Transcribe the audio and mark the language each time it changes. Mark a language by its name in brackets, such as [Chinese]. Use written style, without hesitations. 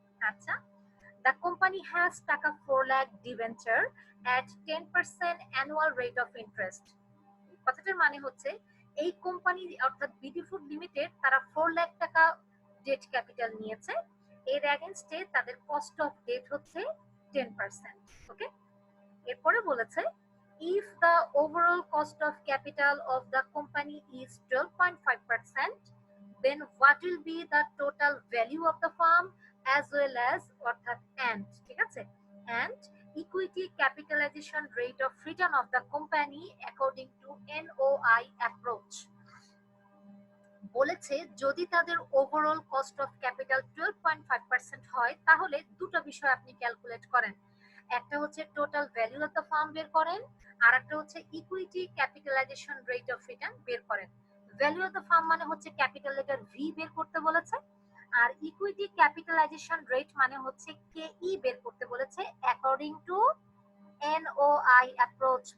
[Bangla] আচ্ছা, [English] the company has টাকা 4 lakh debenture at 10% annual rate of interest। [Bangla] কথাটার মানে হচ্ছে এই কোম্পানি অর্থাৎ বিডি ফুড লিমিটেড তারা 4 লাখ টাকা ডেট ক্যাপিটাল নিয়েছে, এর এগেইনস্টে তাদের কস্ট অফ ডেট হচ্ছে 10%। [English] okay, [Bangla] এরপরে বলেছে [English] if the overall cost of capital of the company is 12.5%, then what will be the total value of the firm as well as [Bangla] অর্থাৎ [English] and, [Bangla] ঠিক আছে, [English] and equity capitalization rate of return of the company according to NOI approach। [Bangla] বলেছে যদি তাদের overall cost of capital 12.5% হয় তাহলে দুটো বিষয় আপনি ক্যালকুলেট করেন, একটা হচ্ছে total value of the farm বের করেন, আর একটা হচ্ছে equity capitalisation rate of return বের করেন। ভ্যালু অফ দ্য ফার্ম মানে হচ্ছে ক্যাপিটাল লেটার ভি বের করতে বলেছে, আর ইকুইটি ক্যাপিটালাইজেশন রেট মানে হচ্ছে KE বের করতে বলেছে অ্যাকর্ডিং টু NOI অ্যাপ্রোচ।